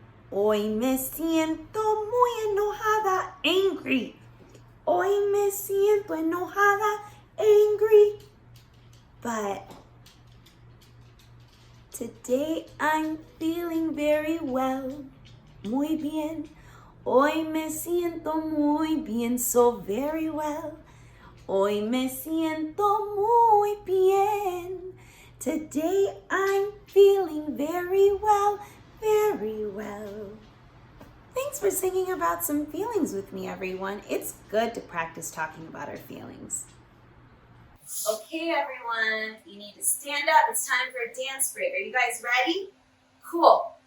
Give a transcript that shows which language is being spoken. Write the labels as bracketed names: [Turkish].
[Spanish] Hoy me siento muy enojada, angry. Hoy me siento enojada, angry. [English] But today I'm feeling very well. [Spanish] Muy bien. Hoy me siento muy bien, [English] so very well. [Spanish] Hoy me siento muy bien. [English] Today I'm feeling very well, very well. Thanks for singing about some feelings with me, everyone. It's good to practice talking about our feelings. Okay, everyone, you need to stand up. It's time for a dance break. Are you guys ready? Cool.